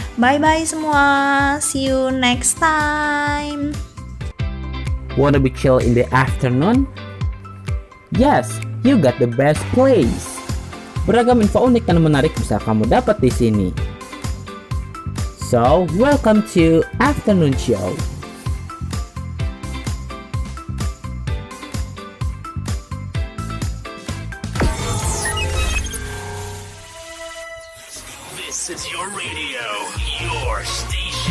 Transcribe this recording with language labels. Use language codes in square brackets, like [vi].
[en] Bye-bye semua, see you next time. Wanna be chill in the afternoon? Yes, you got the best place. [id] Beragam info unik dan menarik bisa kamu dapat di sini. [en] So, welcome to Afternoon Show. This is your radio, your station.